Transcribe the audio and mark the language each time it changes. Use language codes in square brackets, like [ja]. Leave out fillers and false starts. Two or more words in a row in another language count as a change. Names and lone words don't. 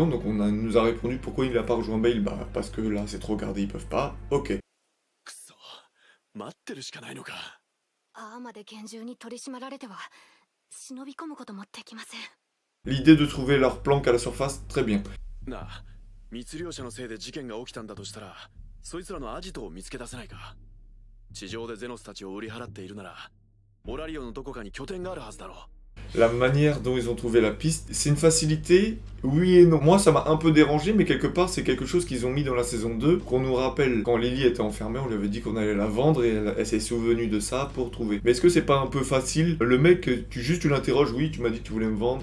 [fr] Donc nous a répondu pourquoi il n'a pas rejoint Bale. Bah parce que là c'est trop gardé, ils peuvent pas. Ok. L'idée de trouver leur planque à la surface, très bien. [ja] 密漁者のせいで事件が起きたんだとしたら、そいつらのアジトを見つけ出せないか。地上でゼノスたちを売り払っているなら、オラリオのどこかに拠点があるはずだろう。 [fr] La manière dont ils ont trouvé la piste, c'est une facilité, oui et non. Moi ça m'a un peu dérangé, mais quelque part c'est quelque chose qu'ils ont mis dans la saison 2, qu'on nous rappelle quand Lily était enfermée, on lui avait dit qu'on allait la vendre et elle s'est souvenue de ça pour trouver. Mais est-ce que c'est pas un peu facile? Le mec, tu l'interroges, oui tu m'as dit que tu voulais me vendre.